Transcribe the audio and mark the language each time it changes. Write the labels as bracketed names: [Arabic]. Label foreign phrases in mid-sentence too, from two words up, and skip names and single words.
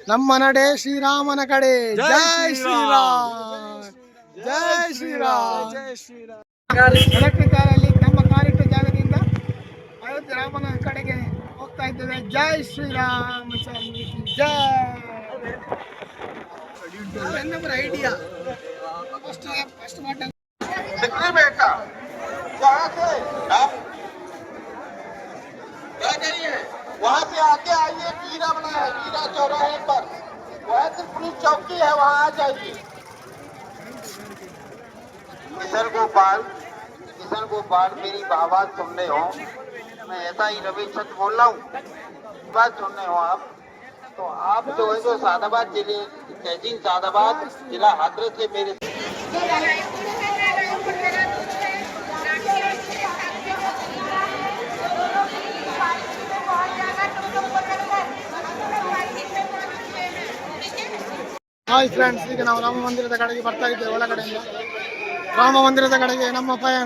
[Kannada] ನಮ್ಮ ನಡೆ ಶ್ರೀರಾಮನ ಕಡೆ. ಜೈ ಶ್ರೀರಾಮ್, ಜೈ ಶ್ರೀರಾಮ್. ಎಲೆಕ್ಟ್ರಿಕ್ ಕಾರಲ್ಲಿ ನಮ್ಮ ಕಾರಿಟ್ಟ ಜಾಗದಿಂದ ಅಯೋಧ್ಯೆ ರಾಮನ ಕಡೆಗೆ ಹೋಗ್ತಾ ಇದ್ದೇವೆ. ಜೈ ಶ್ರೀರಾಮ್, ಜೈ. ಇನ್ನೊಬ್ಬರ [English] idea first [Kannada] ಮಾಡ [Hindi] वहाँ से आगे आइए, वीरा बना है, वीरा चौराहे पर वहाँ से पुलिस चौकी है, वहाँ आ जाइए। किशन गोपाल मेरी आवाज सुन रहे हो, मैं ऐसा ही रविचंद्र बोल रहा हूँ, बात सुन रहे हो आप, तो आप जो है जो सादाबाद जिले तहसील सादाबाद जिला हाथरस से मेरे [English] hi friends, [Kannada] ಈಗ ನಾವು ರಾಮ ಮಂದಿರದ ಕಡೆಗೆ ಬರ್ತಾ ಇದ್ದೇವೆ. ಒಳಗಡೆಯಿಂದ ರಾಮ ಮಂದಿರದ ಕಡೆಗೆ ನಮ್ಮ ಪಯಣ.